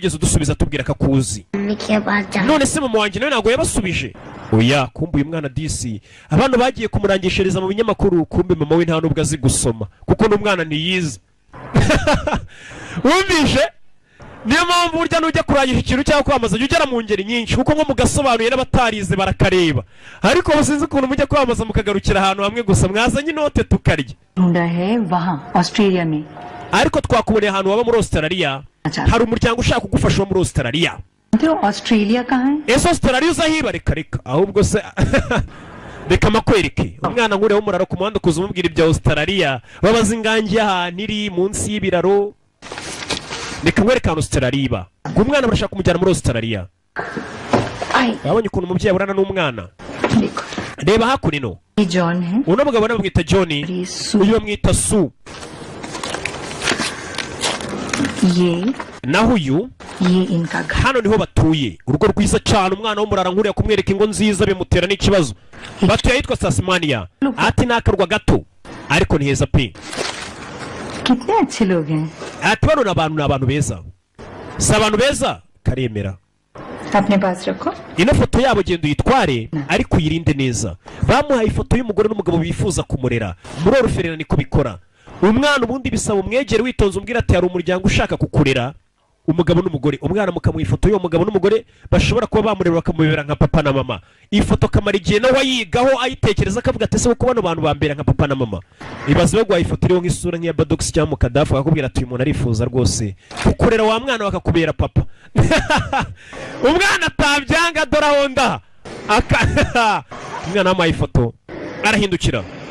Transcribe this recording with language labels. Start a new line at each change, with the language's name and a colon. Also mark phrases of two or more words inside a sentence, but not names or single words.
Kinyarwanda: yigeze udusubiza atubwira ko akuzi none se mama wanjye nawe ntabwo yabasubije oya kumbuye umwana disi abantu bagiye kumurangishiriza mu binyamakuru kumbe mama we nta nubwo azi gusoma kuko n'umwana ntiyize wumvishe niyo mpamvu burya nujya kurangisha ikintu cyangwa kwamamaza jya ugera mu ngeri nyinshi kuko nko mugasobanuye n'abatarize barakareba ariko musinzi ukuntu mujya kwamamaza mukagarukira ahantu hamwe gusa mwazanye inote tukarya
Hindi: ढूंढा है वहाँ ऑस्ट्रेलिया में
Kinyarwanda: ariko twakuboneye ahantu waba muri Australia hari umuryango ushaka kugufasha muri Australia
Hindi: तो ऑस्ट्रेलिया कहाँ है
Kinyarwanda: ese Australia uzahiba reka ahubwo se reka makwereke umwana nkureho umuraro ku muhanda kuza umubwira ibya Australia babaza ingangi ahantu iri munsi y'ibiraro reka nkwereka ahantu Australia iba umwana barashaka kumujyana muri Australia abonye ukuntu umubyeyi aburana n'umwana reba hakurino
Hindi: ये जॉन है
Kinyarwanda: uno mugabo bamwita John uyu bamwita Sue
Hindi: ये
Kinyarwanda: naho uyu
Hindi: इनका घर
Kinyarwanda: hano niho batuye urugo rwiza cyane umwana w'umurara nkuriya kumwereka ingo nziza bimutera n'ikibazo batuye ahitwa Tasmania ati nakarwa gato ariko ni heza pe
Hindi: कितने अच्छे लोग हैं
Kinyarwanda: ati bano ni abantu beza si abantu beza karemera
Hindi: अपने पास रखो
Kinyarwanda: ino foto yabo genda uyitware ariko uyirinde neza bamuhaye ifoto y'umugore n'umugabo bifuza kumurera muri oruferina niko bikora umwana ubundi bisaba umwegere witonze umbwira ati hari umuryango ushaka kukurera umugabo n'umugore umwana mukamuha ifoto y'uwo mugabo n'umugore bashobora kuba bamurera bakamubera nka papa na mama ifoto kamara igihe nawe ayigaho ayitekereza akavuga ati ese ko bano bantu bambera nka papa na mama ibaze baguhaye ifoto iriho nk'isura nk'iya Badox cyangwa Mukadafu akakubwira ati uyu muntu arifuza rwose kukurera wa mwana bakakubera papa umwana atabyanga dore aho nda umwana wamuhaye ifoto arahindukira